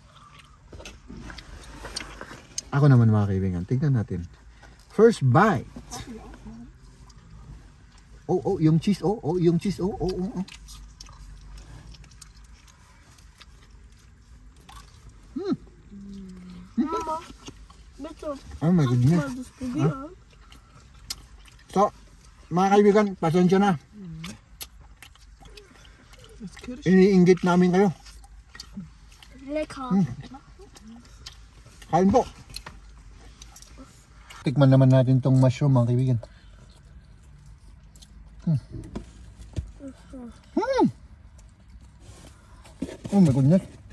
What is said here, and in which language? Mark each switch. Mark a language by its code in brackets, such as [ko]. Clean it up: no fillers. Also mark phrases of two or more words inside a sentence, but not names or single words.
[tl] Ako naman mga kaibigan, tignan natin. [en] First bite. [tl] Oh, yung cheese. Yung cheese. Oh. [de] Mama, bitte. [en] Oh my goodness. [de] Das probieren. [tl] So, mga kaibigan, pasensya na. Iniinggit namin kayo. [de] Lecker. [tl] Kain po. Tikman naman natin tong mushroom mga kaibigan. [en] Oh my goodness.